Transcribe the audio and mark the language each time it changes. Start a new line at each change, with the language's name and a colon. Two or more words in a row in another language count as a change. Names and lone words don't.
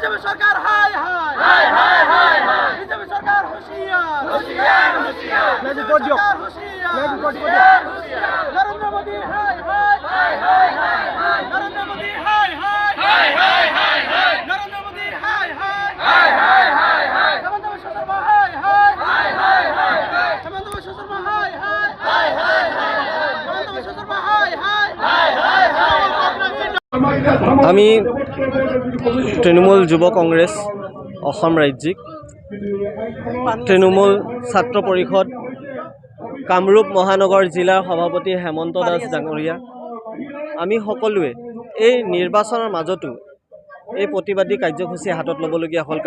Hindi: सरकार हाय हाय हाय हाय हाय बीजेपी सरकार होशियार होशियार होशियार सरकार होशियार नरेंद्र मोदी हाय हाय हाय हाय नरेंद्र मोदी हाय हाय हाय हाय नरेंद्र मोदी हाय हाय हाय हाय हेमंत बिश्व शर्मा हाय हाय हाय हेमंत बिश्व शर्मा हाय हाय हेमंत बिश्व शर्मा हाय हाय
Assamese: আমি তৃণমূল যুৱ কংগ্ৰেছ অসম ৰাজ্যিক তৃণমূল ছাত্ৰ পৰিষদ কামৰূপ মহানগৰ জিলাৰ সভাপতি হেমন্ত দাস ডাঙৰীয়া আমি সকলোৱে এই নিৰ্বাচনৰ মাজতো এই প্ৰতিবাদী কাৰ্যসূচী হাতত ল'বলগীয়া হ'ল।